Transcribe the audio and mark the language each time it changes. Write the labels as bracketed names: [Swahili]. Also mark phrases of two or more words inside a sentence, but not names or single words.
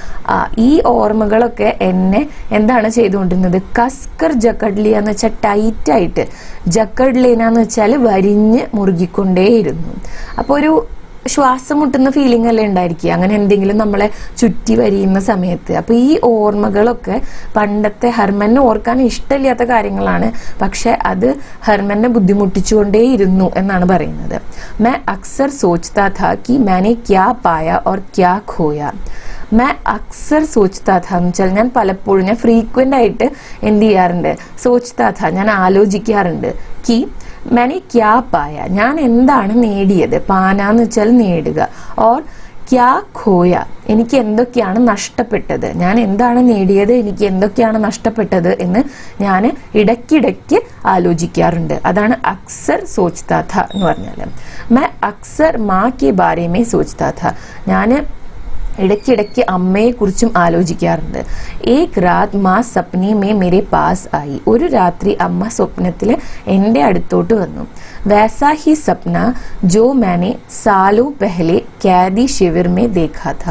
[Malayalam] ഈ ഓർമ്മകളൊക്കെ എന്നെ എന്താണ് ചെയ്തുകൊണ്ടിരുന്നത്, [Hindi] कसकर जकड़ लिया [Malayalam] എന്ന് വെച്ചാൽ ടൈറ്റായിട്ട്, [Hindi] जकड़ लेना [Malayalam] എന്ന് വെച്ചാൽ വരിഞ്ഞ് മുറുകിക്കൊണ്ടേയിരുന്നു. അപ്പോൾ ഒരു ശ്വാസം മുട്ടുന്ന ഫീലിംഗ് അല്ലേ ഉണ്ടായിരിക്കുക, അങ്ങനെ എന്തെങ്കിലും നമ്മളെ ചുറ്റി വരിയുന്ന സമയത്ത്. അപ്പൊ ഈ ഓർമ്മകളൊക്കെ പണ്ടത്തെ ഹർമനെ ഓർക്കാൻ ഇഷ്ടമില്ലാത്ത കാര്യങ്ങളാണ്, പക്ഷെ അത് ഹർമനെ ബുദ്ധിമുട്ടിച്ചുകൊണ്ടേയിരുന്നു എന്നാണ് പറയുന്നത്. [Hindi] मैं अक्सर सोचता था कि मैंने क्या पाया और क्या खोया. मैं अक्सर सोचता था [Malayalam] എന്ന് വെച്ചാൽ ഞാൻ പലപ്പോഴും, ഞാൻ ഫ്രീക്വന്റ് ആയിട്ട് എന്ത് ചെയ്യാറുണ്ട്, [Hindi] सोचता था, [Malayalam] ഞാൻ ആലോചിക്കാറുണ്ട്. [Hindi] കി मैंने क्या पाया, [Malayalam] ഞാൻ എന്താണ് നേടിയത്, പാനാന്ന് വെച്ചാൽ നേടുക, [Hindi] और क्या खोया, [Malayalam] എനിക്ക് എന്തൊക്കെയാണ് നഷ്ടപ്പെട്ടത്, ഞാൻ എന്താണ് നേടിയത്, എനിക്ക് എന്തൊക്കെയാണ് നഷ്ടപ്പെട്ടത് എന്ന് ഞാൻ ഇടയ്ക്കിടയ്ക്ക് ആലോചിക്കാറുണ്ട്. അതാണ് [Hindi] अक्सर सोचता था [Malayalam] എന്ന് പറഞ്ഞാൽ. [Hindi] मैं अक्सर माँ के बारे में सोचता था, [Malayalam] ഞാൻ ഇടയ്ക്കിടയ്ക്ക് അമ്മയെ കുറിച്ചും ആലോചിക്കാറുണ്ട്. [Hindi] एक रात माँ सपने में मेरे पास आई, [Malayalam] ഒരു രാത്രി അമ്മ സ്വപ്നത്തിൽ എൻ്റെ അടുത്തോട്ട് വന്നു. [Hindi] वैसा ही सपना जो माँ ने सालों पहले कैदी शिविर में देखा था.